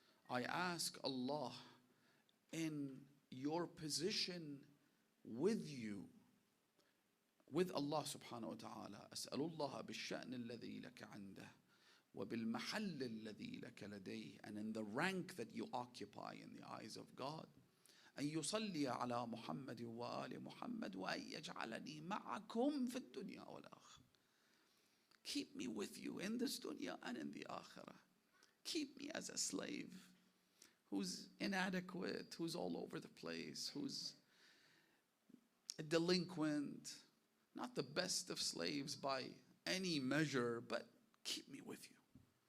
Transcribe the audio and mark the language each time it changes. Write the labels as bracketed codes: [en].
[en] I ask Allah in your position with you, with Allah subhanahu wa ta'ala. [ar] As'alullah bish-sha'n alladhi laka 'indah وَبِالْمَحَلِّ الَّذِي لَكَ لَدَيْهِ, [en] and in the rank that you occupy in the eyes of God. [ar] أن يصلي على محمد وآل محمد وأن يجعلني معكم في الدنيا والآخرة. [en] Keep me with you in this dunya and in the akhirah. Keep me as a slave who's inadequate, who's all over the place, who's a delinquent, not the best of slaves by any measure, but keep me with you.